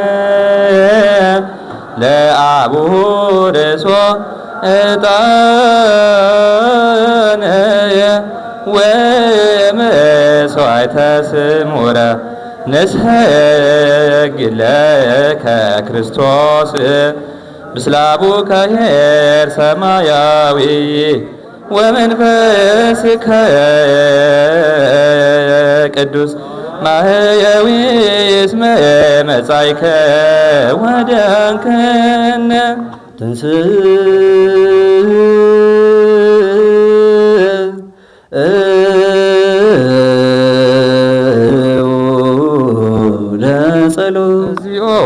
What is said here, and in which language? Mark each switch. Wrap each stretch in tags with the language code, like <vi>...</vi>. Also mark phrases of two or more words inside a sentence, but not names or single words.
<gez>ለአቡሁ ርእሶ ዕጣነ ወመሥዋዕተ ስሙረ ንሰግድ ለከ ክርስቶስ ምስለ አቡከ ኄር ሰማያዊ ወመንፈስከ ቅዱስ ማህየዊ እስመ መጻእከ ወዳንከነ ለጸሎት እግዚኦ</gez>